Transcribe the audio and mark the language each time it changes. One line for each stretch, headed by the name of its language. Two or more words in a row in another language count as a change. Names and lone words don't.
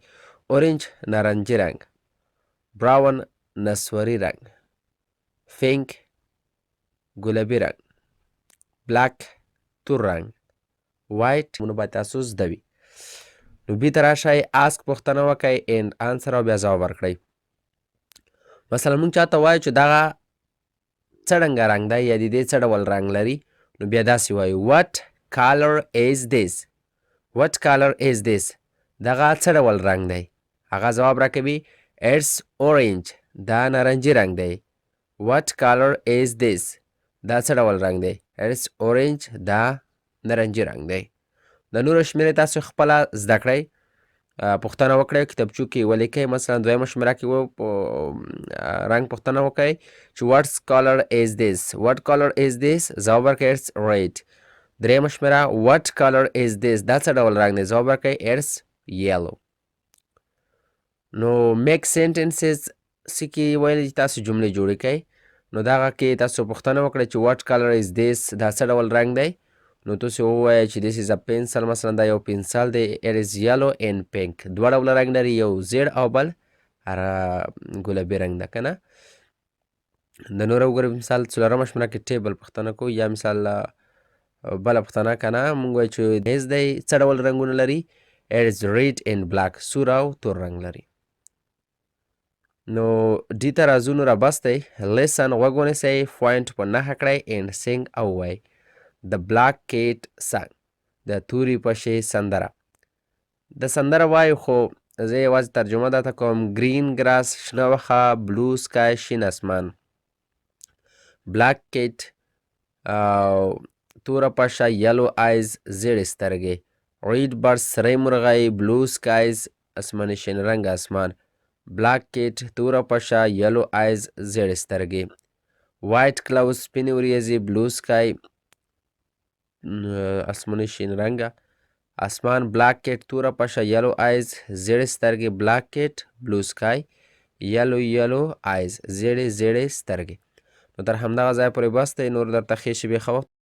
Pashto: اورنج نارنجي رنګ. براون نسوري رنګ. پینک ګلابي رنګ. بلاک تور رنګ. وایټ نو باید تاسو زده وي. نو بي ته راشئ اسک پوښتنه وکئ
English: and answer
Pashto: او بیا ځواب ورکړئ. مثلا مونږ چاته وایو چې دغه څه ډنګه رنګ دی یا د دې څه ډول رنګ لري، نو بیا داسې وایو
English: what color is this؟ what color is this؟
Pashto: دغه څه ډول رنګ دی؟ هغه ځواب راکوي
English: it's orange.
Pashto: دا نارنجي رنګ دی.
English: what color is this؟
Pashto: دا څه ډول رنګ دی؟
English: it's orange.
Pashto: دا نارنجي رنګ دی. د نورو شمېرې تاسو خپله زده کړئ، پوښتنه وکړئ، کتابچو کې ولیکئ. مثلا 2مه شمېره کې رنګ پوښتنه وکړئ چې
English: what color is this؟ what color is this؟
Pashto: ځواب ورکړئ
English: it's red.
Pashto: 3مه شمېره
English: what color is this؟
Pashto: دا څه ډول رنګ دی؟ ځواب ورکړئ
English: it's yellow.
Pashto: نو
English: make sentences
Pashto: څه کې ویلي چې تاسو جملې جوړې کړئ، نو دغه کې تاسو پوښتنه وکړئ چې
English: what color is this؟
Pashto: دا څه ډول رنګ دی؟ نو تاسو ووایئ چې
English: this is a pencil.
Pashto: مثلا دا یو پنسل دی.
English: it is yellow and pink.
Pashto: دوه ډوله رنګ لري، یو زیړ او بل ګلابي رنګ ده که نه. د نوره وګورئ مثال 4مه شمېره کې ټیبل پوښتنه کوو، یا مثال بله پوښتنه که نه مونږ وایو چې میز دی څه ډول رنګونه لري؟
English: it is red and black.
Pashto: سور او تور رنګ لري. نو ډي ته راځو. نو رابس دی. لیسن غوږ ونیسئ، پوینټ په نښه کړئ
English: and sing
Pashto: او وایئ The black cat sang. د تورې پشې سندره. د سندره وایو خو زه یوازې ترجمه درته کوم.
English: green grass
Pashto: شنه وخه.
English: blue sky
Pashto: شین اسمان.
English: black cat
Pashto: توره پشه.
English: yellow eyes
Pashto: زیړې سترګې.
English: red bird
Pashto: سری مرغۍ.
English: blue skies
Pashto: اسماني شین رنګ اسمان.
English: black cat
Pashto: توره پشه.
English: yellow eyes
Pashto: زیړې سترګې.
English: white clouds
Pashto: سپینې وریځې.
English: blue sky
Pashto: اسماني شین رنګه اسمان.
English: black cat
Pashto: توره پشه.
English: yellow eyes
Pashto: زیړې سترګې.
English: black cat blue sky yellow eyes
Pashto: زیړې سترګې. نو تر همدغه ځایه پورې بس دی. نور درته ښې شیبې ښه وخت